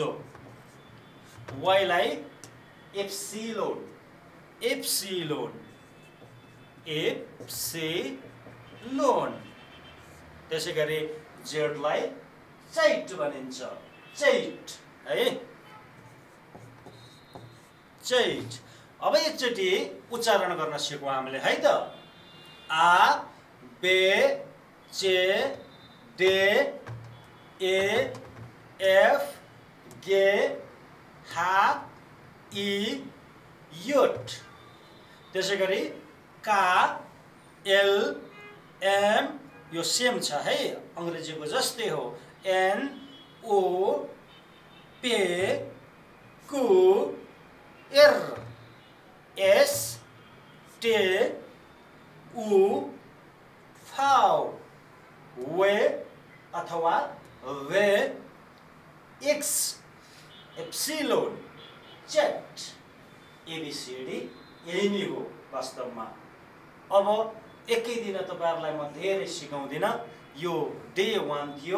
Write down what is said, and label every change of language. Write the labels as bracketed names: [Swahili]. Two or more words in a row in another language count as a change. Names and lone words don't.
[Nepali] वाई लाई [German] Ypsilon, Ypsilon, Ypsilon. [Nepali] त्यसै गरी जेड लाई चैट भनिन्छ, चैट है, चैट। अब एकचोटि उच्चारण गर्न सिकौँ हामीले है त। [German] A, B, C, D, E, F, G, H, I, J. [Nepali] त्यसै गरी का, एल, एम, यो सेम छ है, अङ्ग्रेजीको जस्तै हो। [German] N, O, P, Q, R, S, T, U, V, [Nepali] वे अथवा वे, [German] X, Ypsilon, Zett, [Nepali] एबीसीडी यही नै हो वास्तवमा। अब एकै दिन तपाईहरुलाई म धेरै सिकाउँदिन, यो डे 1 थियो।